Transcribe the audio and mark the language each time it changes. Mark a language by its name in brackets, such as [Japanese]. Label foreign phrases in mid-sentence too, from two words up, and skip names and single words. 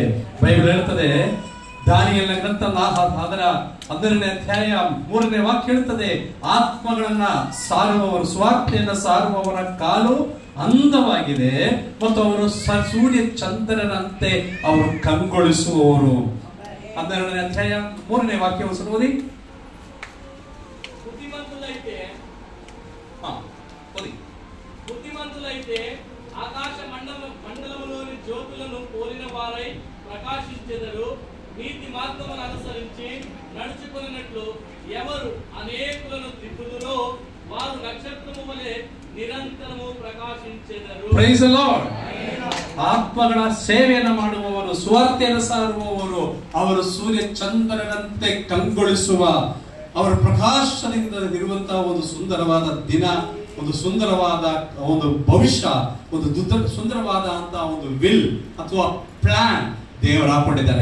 [Kannada] ಬೈಬಲ್ ಹೇಳ್ತದೆ, ದಾನಿಯೇಲನ ಗ್ರಂಥ ಅದರ 11ನೇ ಅಧ್ಯಾಯ 3ನೇ ವಾಕ್ಯ ಹೇಳ್ತದೆ, ಆತ್ಮಗಳನ್ನ ಸಾರುವವರು, ಸುವಾರ್ತೆಯನ್ನ ಸಾರುವವರ ಕಾಲು ಅಂದವಾಗಿದೆ ಮತ್ತು ಅವರು ಸೂರ್ಯ ಚಂದ್ರನಂತೆ ಅವರು ಕಂಗೊಳಿಸುವವರು. 12ನೇ ಅಧ್ಯಾಯ 3ನೇ ವಾಕ್ಯ ಓದಿ. [Telugu] బుద్ధిమంతులైతే ఆకాశ మండలములోని జ్యోతులను పోలిన వారై ప్రకాశించెదరు. నీతి మార్గమును అనుసరించి నడుచుకున్నట్లు ఎవరు అనేకులను త్రిప్పుదురో వారు నక్షత్రము వలె నిరంతరవూ ప్రకాశించెదరు. [English] Praise the Lord. [Kannada] ಆತ್ಮಗಳ ಸೇವೆಯನ್ನು ಮಾಡುವವರು, ಸುವಾರ್ತೆಯನ್ನು ಸಾರುವವರು, ಅವರು ಸೂರ್ಯ ಚಂದ್ರನಂತೆ ಕಂಗೊಳಿಸುವ, ಅವರ ಪ್ರಕಾಶದಿಂದ ಇರುವಂತಹ ಒಂದು ಸುಂದರವಾದ ದಿನ, ಒಂದು ಸುಂದರವಾದ ಒಂದು ಭವಿಷ್ಯ, ಒಂದು ಸುಂದರವಾದ ಅಂತ ಒಂದು ವಿಲ್ ಅಥವಾ ಪ್ಲಾನ್ ದೇವರು ಹಾಕೊಂಡಿದ್ದಾರೆ.